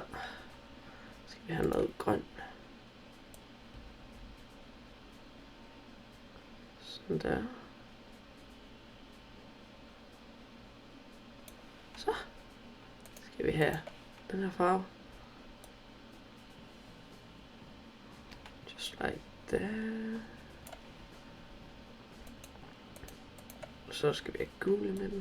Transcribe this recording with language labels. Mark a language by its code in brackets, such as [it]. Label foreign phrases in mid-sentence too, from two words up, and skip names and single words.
[da] Så skal vi have noget grønt. Sådan der. Så skal vi have den her farve. [en] Just like that. [da] Så skal vi have gul i midten.